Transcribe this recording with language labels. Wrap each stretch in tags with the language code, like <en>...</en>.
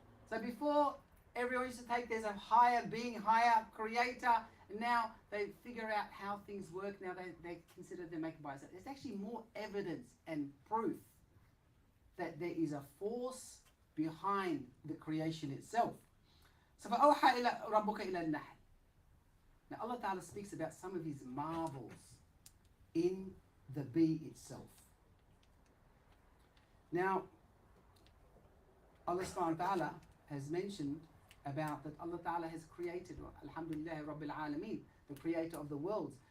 <en>So before, everyone used to take, there's a higher being, higher creator, and now they figure out how things work. Now they consider them make it by itself. There's actually more evidence and proof that there is a force behind the creation itself. So</en> <ar>فَأَوْحَى رَبُّكَ إِلَى النَّحْلِ.</ar> <en>Now Allah Ta'ala speaks about some of His marvels in the bee itself. Now Allah subhanahu wa ta'ala has mentioned about that Allah Ta'ala has created, Alhamdulillah Rabbil Alameen, the creator of the worlds.</en>